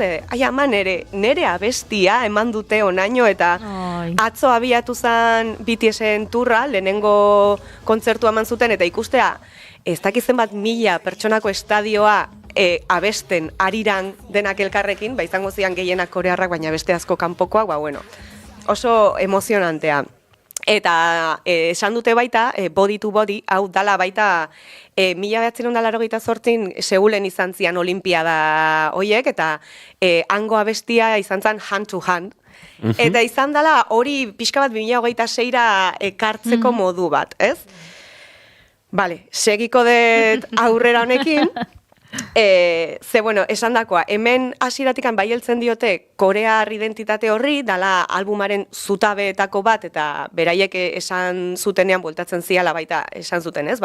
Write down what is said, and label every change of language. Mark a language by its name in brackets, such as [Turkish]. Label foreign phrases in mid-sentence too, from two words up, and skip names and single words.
[Basque] Ama nere abestia eman dute onaino, eta atzo abiatu zen BTS-en turra, lehenengo kontzertu eman zuten, eta ikustea, ez dakizen bat 1000 pertsonako estadioa abesten Ariran denak elkarrekin, izango zian gehienak korearrak, baina beste asko kanpokoak, oso emozionantea. Eta esan dute baita, [English] body to body, [Basque] hau dala baita 1988 Seulen izan zian olimpiada hoiek, eta hango abestia izan zen [English] hand to hand. [Basque] Eta izan dela hori pixka bat 2026ra ekartzeko modu bat, ez? Bale, segiko dut aurrera honekin, bueno, esan dakoa, hemen hasieratikan bai heltzen diote korear identitate horri, dala albumaren zutabeetako bat, eta beraiek esan zutenean bueltatzen ziala baita esan zuten, ez?